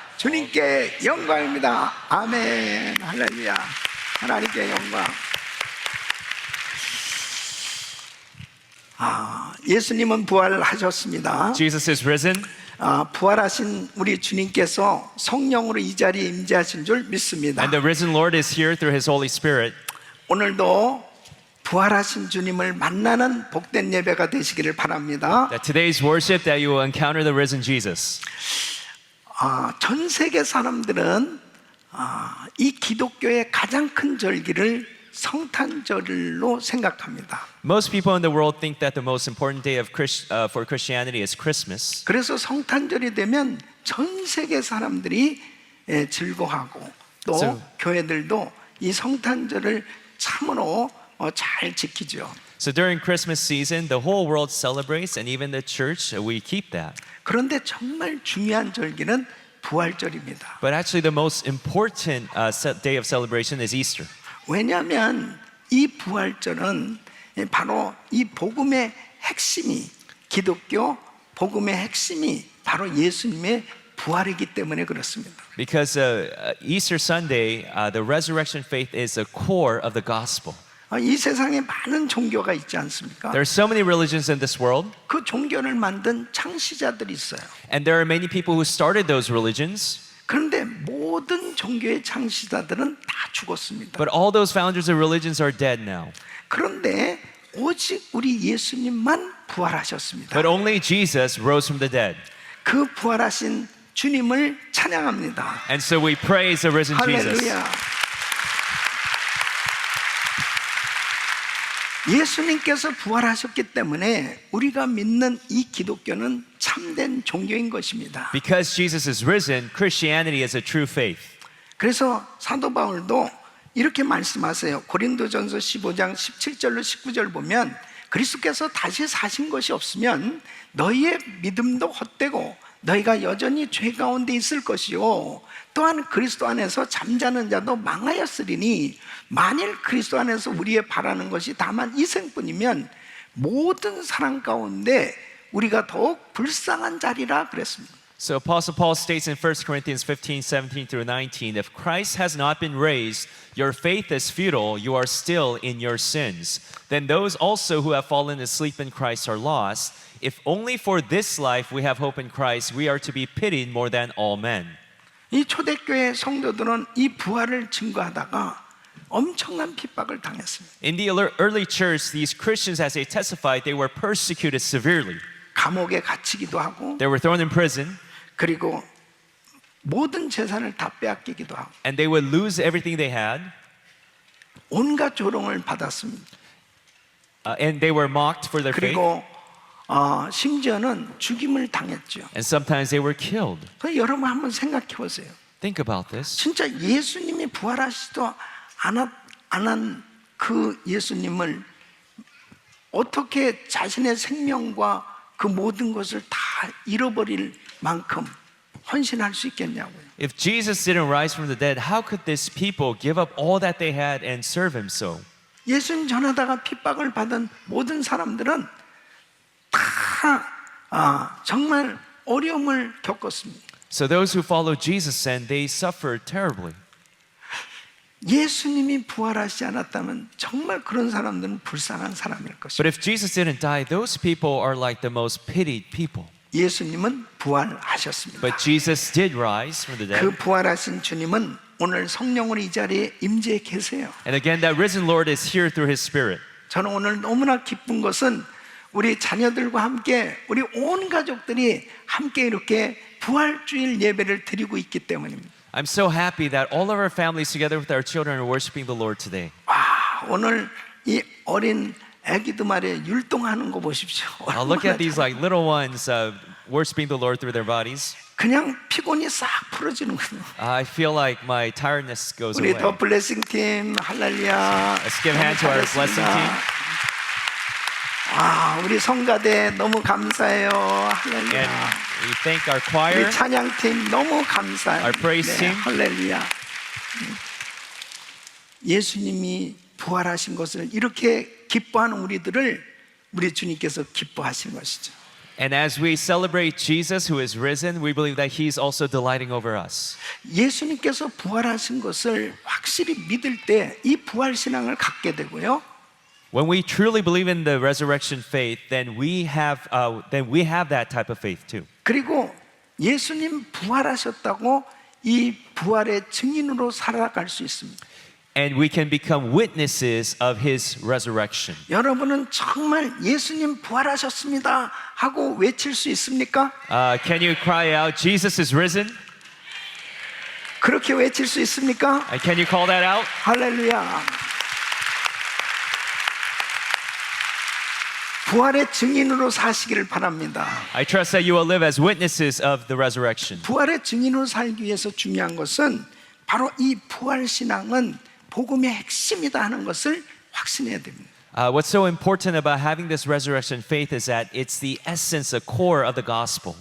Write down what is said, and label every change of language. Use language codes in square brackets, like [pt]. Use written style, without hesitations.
[ko] 주님께 영광입니다. 아멘. 할렐루야. 하나님께 영광. 예수님은 부활하셨습니다. [en] Jesus is risen. [ko] 부활하신 우리 주님께서 성령으로 이 자리에 임재하신 줄 믿습니다. [en] And the risen Lord is here through his Holy Spirit. [ko] 오늘도 부활하신 주님을 만나는 복된 예배가 되시기를 바랍니다. [en] That today's worship that you will encounter the risen Jesus. [ko] 전 세계 사람들은 이 기독교의 가장 큰 절기를 성탄절로 생각합니다. [en] Most people in the world think that the most important day for Christianity is Christmas. [ko] 그래서 성탄절이 되면 전 세계 사람들이 즐거워하고 또 [en] So- [ko] 교회들도 이 성탄절을 참으로 잘 지키죠. [en] So during Christmas season, the whole world celebrates, and even the church, we keep that. [ko] 그런데 정말 중요한 절기는 부활절입니다. [en] But actually, the most important day of celebration is Easter. [ko] 왜냐하면 이 부활절은 바로 이 복음의 핵심이 기독교 복음의 핵심이 바로 예수님의 부활이기 때문에 그렇습니다. [en] Because Easter Sunday, the resurrection faith is the core of the gospel. [ko] 이 세상에 많은 종교가 있지 않습니까? [en] There are so many religions in this world, [ko] 그 종교를 만든 창시자들이 있어요. [en] and there are many people who started those religions. [ko] 그런데 모든 종교의 창시자들은 다 죽었습니다. [en] But all those founders of religions are dead now. [ko] 그런데 오직 우리 예수님만 부활하셨습니다. [en] But only Jesus rose from the dead. [ko] 그 부활하신 주님을 찬양합니다. [en] And so we praise the risen Jesus. [ko] 할렐루야. 예수님께서 부활하셨기 때문에 우리가 믿는 이 기독교는 참된 종교인 것입니다. [en] Because Jesus is risen, Christianity is a true faith. [ko] 그래서 사도 바울도 이렇게 말씀하세요. 고린도전서 15장 17절로 19절 보면 그리스도께서 다시 사신 것이 없으면 너희의 믿음도 헛되고 너희가 여전히 죄 가운데 있을 것이요 또한 그리스도 안에서 잠자는 자도 망하였으리니 만일 그리스도 안에서 우리의 바라는 것이 다만 이생뿐이면 모든 사람 가운데 우리가 더욱 불쌍한 자리라 그랬습니다. [en] So Apostle Paul states in 1 Corinthians 15, 17 through 19, if Christ has not been raised, your faith is futile, you are still in your sins. Then those also who have fallen asleep in Christ are lost. If only for this life we have hope in Christ, we are to be pitied more than all men. [ko] 이 초대교회 성도들은 이 부활을 증거하다가 엄청난 핍박을 당했습니다. [en] In the early church, these Christians, as they testified, they were persecuted severely. [ko] 감옥에 갇히기도 하고 [en] They were thrown in prison, [ko] 그리고 모든 재산을 다 빼앗기기도 하고 [en] and they would lose everything they had, [ko] 온갖 조롱을 받았습니다. [en] and they were mocked for their faith, [ko] 그리고 심지어는 죽임을 당했죠. [en] and sometimes they were killed. [ko] 그래서 여러분 한번 생각해 보세요. [en] Think about this. [ko] 진짜 예수님이 부활하시지도 않은 그 예수님을 어떻게 자신의 생명과 그 모든 것을 다 잃어버릴 만큼 헌신할 수 있겠냐고요. [en] If Jesus didn't rise from the dead, how could these people give up all that they had and serve him so? [ko] 예수님 전하다가 핍박을 받은 모든 사람들은 다 정말 어려움을 겪었습니다. [en] So those who followed Jesus and they suffered terribly. [ko] 예수님이 부활하시지 않았다면 정말 그런 사람들은 불쌍한 사람일 것입니다. [en] But if Jesus didn't die, those people are like the most pitied people. [ko] 예수님은 부활하셨습니다. [en] But Jesus did rise from the 그 dead. [ko] 부활하신 주님은 오늘 성령으로 이 자리에 임재해 계세요. [en] And again, that risen Lord is here through his Spirit. [ko] 저는 오늘 너무나 기쁜 것은 우리 자녀들과 함께 우리 온 가족들이 함께 이렇게 부활주일 예배를 드리고 있기 때문입니다. [en] I'm so happy that all of our families together with our children are worshiping the Lord today. [ko] 와, 오늘 이 어린 아기들 말에 율동하는 거 보십시오. [en] Look [ko] 얼마나 [en] at these like little ones worshiping the Lord through their bodies. [ko] 그냥 피곤이 싹 풀어지는군요. [en] I feel like my tiredness goes [ko] 우리 [en] away. [ko] 더 블레싱 팀 할렐루야. [en] Let's give a hand to our blessing team. [ko] 아, 우리 성가대 너무 감사해요. 할렐루야. [en] And we thank our [ko] 우리 [en] choir. [ko] 찬양팀 너무 감사해요. [en] Our praise team. [ko] 할렐루야. 예수님이 부활하신 것을 이렇게 기뻐하는 우리들을 우리 주님께서 기뻐하시는 것이죠. [en] And as we celebrate Jesus who is risen, we believe that He's also delighting over us. [ko] 예수님께서 부활하신 것을 확실히 믿을 때 이 부활 신앙을 갖게 되고요. [en] When we truly believe in the resurrection faith, then we have that type of faith too. [ko] 그리고 예수님 부활하셨다고 이 부활의 증인으로 살아갈 수 있습니다. [en] And we can become witnesses of His resurrection. [ko] 여러분은 정말 예수님 부활하셨습니다 하고 외칠 수 있습니까? [en] Can you cry out, Jesus is risen? [ko] 그렇게 외칠 수 있습니까? [en] Can you call that out? [ko] 할렐루야. 부활의 증인으로 사시기를 바랍니다. [en] I trust that you will live as witnesses of the resurrection. [ko] 부활의 증인으로 살기 위해서 중요한 것은 바로 이 부활 신앙은 복음의 핵심이다 하는 것을 확신해야 됩니다. [en] What's so important about having this resurrection faith is that it's the essence, the core of the gospel.